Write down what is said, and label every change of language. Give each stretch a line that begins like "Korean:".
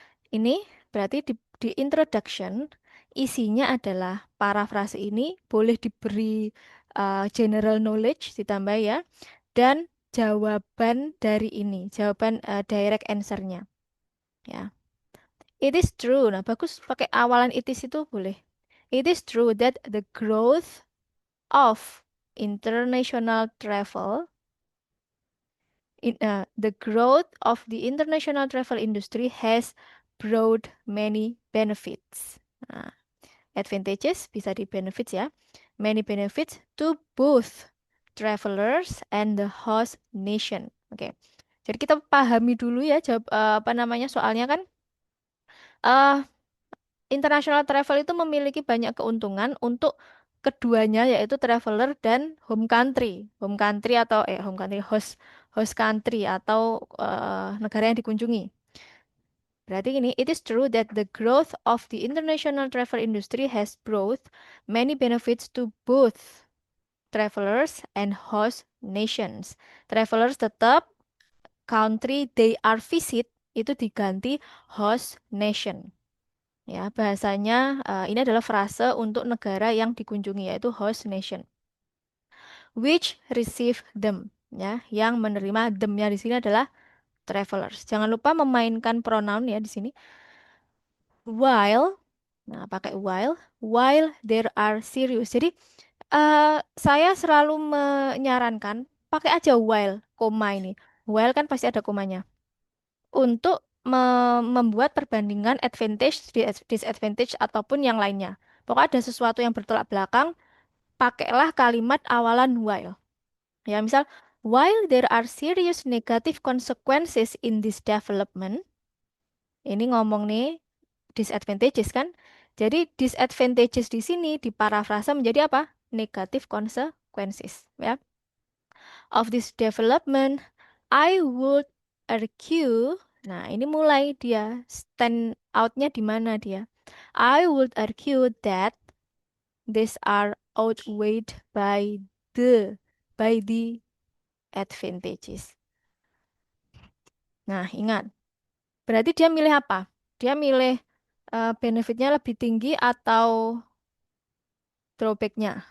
Indonesian: Ini berarti di introduction isinya adalah parafrase ini boleh diberi general knowledge ditambah ya dan jawaban dari ini, jawaban direct answer-nya ya.
English: It is true.
Indonesian: Nah, bagus pakai awalan it is itu boleh.
English: It is true that the growth of international travel the growth of the international travel industry has brought many benefits. Nah, advantages bisa di benefits ya. Many benefits to both travelers and the host nation.
Indonesian: Oke. Jadi kita pahami dulu ya jawab apa namanya soalnya kan eh international travel itu memiliki banyak keuntungan untuk keduanya yaitu traveler dan home country. Home country atau home country host host country atau negara yang dikunjungi. Berarti ini,
English: it is true that the growth of the international travel industry has brought many benefits to both travelers and host nations. Travelers tetap country they are visit itu diganti host nation.
Indonesian: Ya, bahasanya ini adalah frase untuk negara yang dikunjungi yaitu
English: host nation, which receive them.
Indonesian: Ya, yang menerima them-nya di sini adalah travelers. Jangan lupa memainkan pronoun ya di sini.
English: While, nah pakai while there are serious.
Indonesian: Jadi saya selalu menyarankan pakai aja while koma ini. While kan pasti ada komanya. Untuk membuat perbandingan advantage, disadvantage ataupun yang lainnya. Pokoknya ada sesuatu yang bertolak belakang, pakailah kalimat awalan while.
English: Ya, misal while there are serious negative consequences in this development,
Indonesian: ini ngomong nih
English: disadvantages kan?
Indonesian: Jadi disadvantages di sini diparafrasa menjadi apa?
English: Negative consequences, ya. Of this development, I would argue.
Indonesian: Nah, ini mulai dia stand out-nya di mana dia.
English: I would argue that these are outweighed by the advantages.
Indonesian: Nah, ingat. Berarti dia milih apa? Dia milih benefitnya lebih tinggi atau drawbacknya?